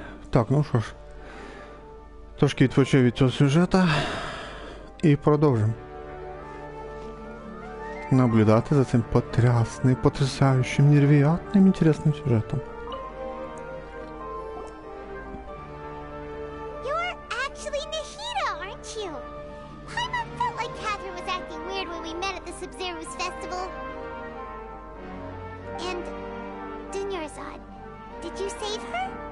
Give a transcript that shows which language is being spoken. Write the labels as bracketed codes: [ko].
[uk] Так, ну що ж. Трошки відпочив від цього сюжета. І продовжимо. Наблюдати за цим потрясним, [ru] потрясающим, невероятным, интересным сюжетом. [en] You're actually Nahida, aren't you? Paimon felt like Catherine was acting weird when we met at the Sub-Zero's festival. And Dunyarzad, did you save her?